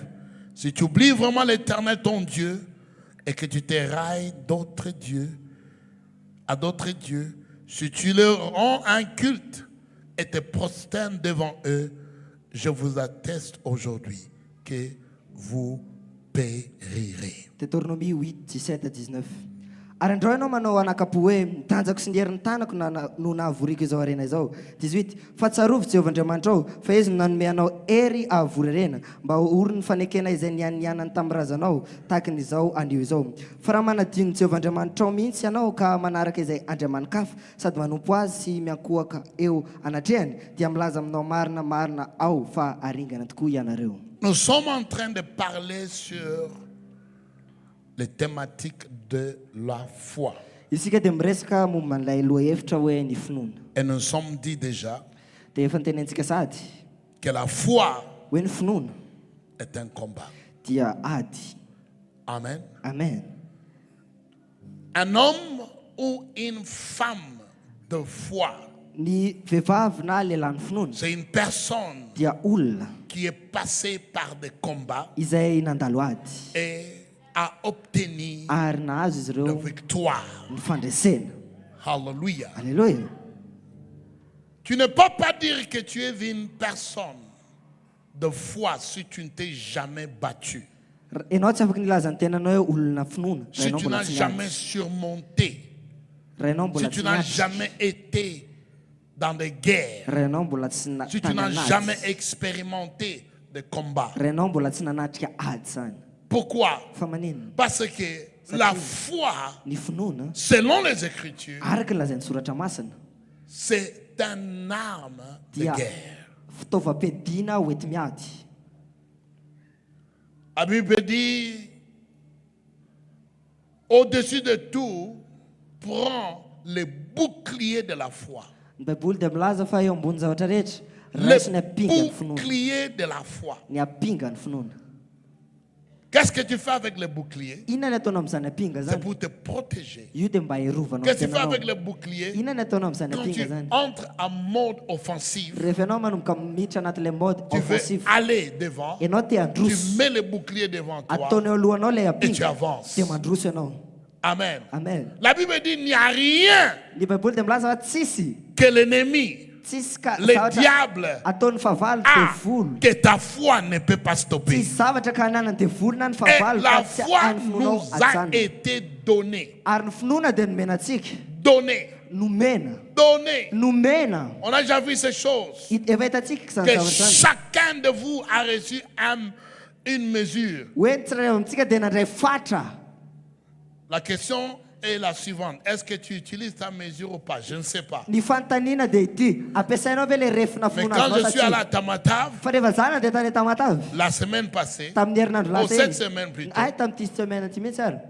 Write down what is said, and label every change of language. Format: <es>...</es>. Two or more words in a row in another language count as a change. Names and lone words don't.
<fr>Si tu oublies vraiment l'Éternel ton Dieu et que tu te railles à d'autres dieux, si tu leur rends un culte et te prosternes devant eux, je vous atteste aujourd'hui que vous périrez. Deutéronomie 8, 17 à 19.</fr> <mg>Ary andreo ianao manao anakapo hoe mitanjako sy ny herin'ny tanako no nahavoriko izao harena izao. 18. Fa tsarovy Jehovah-Andriamanitra ao, fa izy nanome anao hery ahavory harena, mba ory ny fanekena izay nianianany tamin'ny razanao, tahaka n'izao anio izao. Fa raha manadino Jehovah-Andriamanitra ao mihitsy ianao ka manaraka izay andriaman-kafa sady manompo azy sy miankohaka eo anatrehany, dia milaza aminao marina ao fa aringana tokoa ianareo.</mg> <fr>Nous sommes en train de parler sur les thématiques de la foi.</fr> <mg>Isika dia miresaka momba n'ilay lohahevitra hoe ny finoana.</mg> <fr>Et nous sommes dit déjà</fr> <mg>Dia efa nitenentsika sady</mg> <fr>que la foi</fr> <mg>hoe ny finoana</mg> <fr>est un combat.</fr> <mg>dia ady.</mg> <fr>Amen.</fr> <mg>Amen.</mg> <fr>Un homme ou une femme de foi,</fr> <mg>Ny vehivavy na lehilahy ny finoana</mg> <fr>c'est une personne</fr> <mg>dia olona</mg> <fr>qui est passée par des combats</fr> <mg>izay nandalo ady</mg> <fr>et a obtenu</fr> <mg>ary nahazo izy</mg> <fr>de</fr> <mg>ireo</mg> <fr>victoire.</fr> <mg>ny fandresena.</mg> <fr>Alléluia.</fr> <mg>Alléluia.</mg> <fr>Tu ne peux pas dire que tu es une personne de foi si tu ne t'es jamais battu.</fr> <mg>Ianao tsy afaka nilaza ny tenanao hoe olona finoana raha</mg> <fr>Si</fr> <mg>ianao</mg> <fr>tu</fr> <mg>mbola</mg> <fr>n'as</fr> <mg>tsy</mg> <fr>jamais</fr> <mg>niady.</mg> <fr>surmonté.</fr> <mg>Raha ianao</mg> <fr>Si</fr> <mg>mbola</mg> <fr>tu</fr> <mg>tsy</mg> <fr>n'as</fr> <mg>niady.</mg> <fr>jamais été dans des guerres.</fr> <mg>Raha ianao mbola tsy</mg> <fr>Si tu n'as jamais expérimenté des combats.</fr> <mg>raha ianao mbola tsy nanatrika ady zany.</mg> <fr>Pourquoi?</fr> <mg>Fa maninona?</mg> <fr>Parce que la foi,</fr> <mg>Ny finoana</mg> <fr>selon les Écritures,</fr> <mg>araka ny lazain'ny soratra masina</mg> <fr>c'est un arme de</fr> <mg>dia</mg> <fr>guerre.</fr> <mg>fitaovam-piadiana hoety miady.</mg> <fr>La Bible dit, au-dessus de tout, prends le bouclier de la foi.</fr> <mg>Ny baiboly dia milaza fa eo ambony zavatra rehetra</mg> <fr>Le</fr> <mg>raisy ny apinga ny finoana.</mg> <fr>bouclier de la foi.</fr> <mg>Ny apinga ny finoana.</mg> <fr>Qu'est-ce que tu fais avec le bouclier?</fr> <mg>Inona ny ataonao amin'izany apinga</mg> <fr>C'est</fr> <mg>zany?</mg> <fr>pour te protéger.</fr> <mg>Io dia mba hirovanao</mg> <fr>Qu'est-ce que tu fais</fr> <mg>tenanao.</mg> <fr>avec le bouclier?</fr> <mg>Inona ny ataonao amin'izany</mg> <fr>Quand tu</fr> <mg>apinga zany?</mg> <fr>entres en mode offensif,</fr> <mg>Rehefa ianao manomboka miditra anatin'ilay mode</mg> <fr>tu veux offensif, aller devant,</fr> <mg>ianao te</mg> <fr>tu</fr> <mg>handroso,</mg> <fr>mets le bouclier devant toi</fr> <mg>ataonao alohanao ilay</mg> <fr>et tu</fr> <mg>apinga,</mg> <fr>avances.</fr> <mg>dia mandroso ianao.</mg> <fr>Amen.</fr> <mg>Amen.</mg> <fr>La Bible dit, il n'y a rien</fr> <mg>Ny baiboly dia milaza fa tsisy</mg> <fr>que l'ennemi, le diable,</fr> <mg>ataon'ny favaly</mg> <fr>a</fr> <mg>devoly.</mg> <fr>que ta foi ne peut pas</fr> <mg>Tsy</mg> <fr>stopper.</fr> <mg>zavatra ka hananany devoly na ny</mg> <fr>Et</fr> <mg>favaly</mg> <fr>la</fr> <mg>ka tsy</mg> <fr>foi</fr> <mg>hainy finoanao</mg> <fr>nous a</fr> <mg>atsany.</mg> <fr>été donnée.</fr> <mg>Ary ny finoana dia nomena antsika.</mg> <fr>Donnée.</fr> <mg>Nomena.</mg> <fr>Donnée.</fr> <mg>Nomena.</mg> <fr>On a déjà vu ces choses.</fr> <mg>Efa hitantsika izany</mg> <fr>Que</fr> <mg>zavatra zany.</mg> <fr>chacun de vous a reçu une mesure.</fr> <mg>Hoe ny tsirairay amintsika dia nandray fatra.</mg> <fr>La question est la suivante. Est-ce que tu utilises ta mesure ou pas? Je ne sais pas.</fr> <mg>Ny fanontaniana dia ity, ampiasainao ve le refina</mg> <fr>Mais</fr> <mg>finoana</mg> <fr>quand</fr> <mg>azinao</mg> <fr>je suis allé à</fr> <mg>satria</mg> <fr>Tamatave,</fr> <mg>fa rehefa zana dia tany Tamatave</mg> <fr>la semaine passée,</fr> <mg>tamin'ny herinandro</mg> <fr>ou</fr> <mg>lasa</mg> <fr>cette</fr> <mg>iny.</mg> <fr>semaine plutôt,</fr> <mg>Ay, tamin'ity semaine ty mihitsy ary.</mg>